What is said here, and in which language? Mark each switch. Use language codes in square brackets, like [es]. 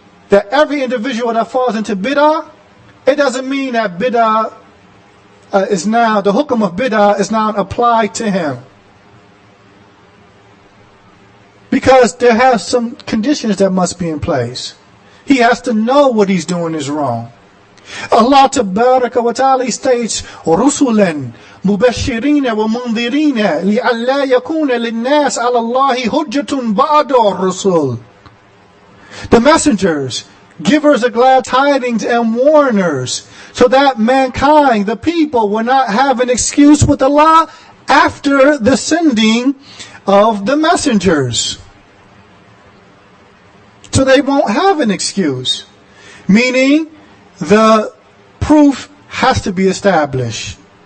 [en] That every individual that falls into bid'ah, it doesn't mean that bid'ah is now, the hukum of bid'ah is now applied to him. Because there have some conditions that must be in place. He has to know what he's doing is wrong. [ar] Allah Tabaraka wa Ta'ala states, رُسُلًا مُبَشِّرِينَ وَمُنذِرِينَ لِأَلَّا يَكُونَ لِلنَّاسِ عَلَى اللَّهِ حُجَّةٌ بَعْدَ الرُّسُلِ. [en] The messengers, givers of glad tidings and warners, so that mankind, the people, will not have an excuse with Allah after the sending of the messengers. So they won't have an excuse. Meaning, the proof has to be established.